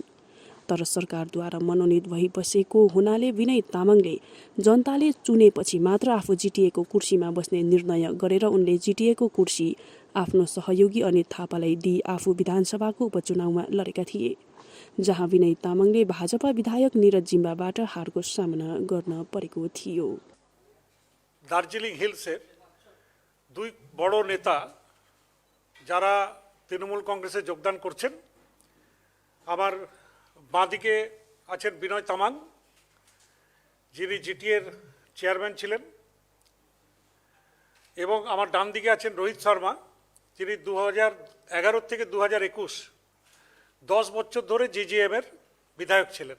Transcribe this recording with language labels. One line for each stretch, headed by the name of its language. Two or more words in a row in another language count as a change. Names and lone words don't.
Nepali: तर सरकारद्वारा मनोनित भइबसेको हुनाले विनय तामाङले जनताले चुनेपछि मात्र आफू जिटिएको कुर्सीमा बस्ने निर्णय गरेर उनले जिटिएको कुर्सी आफ्नो सहयोगी अनित थापालाई दिई आफू विधानसभाको उपचुनावमा लडेका थिए, जहाँ विनय तामाङले भाजपा विधायक निरज जिम्बाबाट हारको सामना गर्न परेको थियो।
Bangla: दार्जिलिङ हिल्सের দুই বড় নেতা যারা তৃণমূল কংগ্রেসে যোগদান করছেন, আমার বাঁদিকে আছেন বিনয় তামাং, যিনি জিটিএর চেয়ারম্যান ছিলেন, এবং আমার ডান দিকে আছেন রোহিত শর্মা, যিনি 2011 থেকে 2021 10 বছর ধরে জিজিএম-এর বিধায়ক ছিলেন।